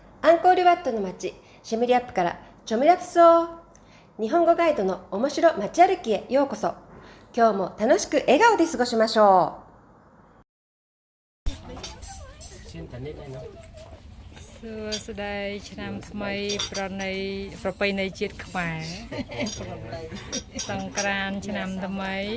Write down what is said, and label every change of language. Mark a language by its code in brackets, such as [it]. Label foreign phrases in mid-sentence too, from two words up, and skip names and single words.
[ja] アンコールワットの町シェムリアップからチョムラプソー。日本語ガイドの面白街歩きへようこそ。今日も楽しく笑顔で過ごしましょう。 [km] សួស្តីឆ្នាំថ្មីប្រពៃណីជាតិខ្មែរសង្ក្រាន្តឆ្នាំថ្មី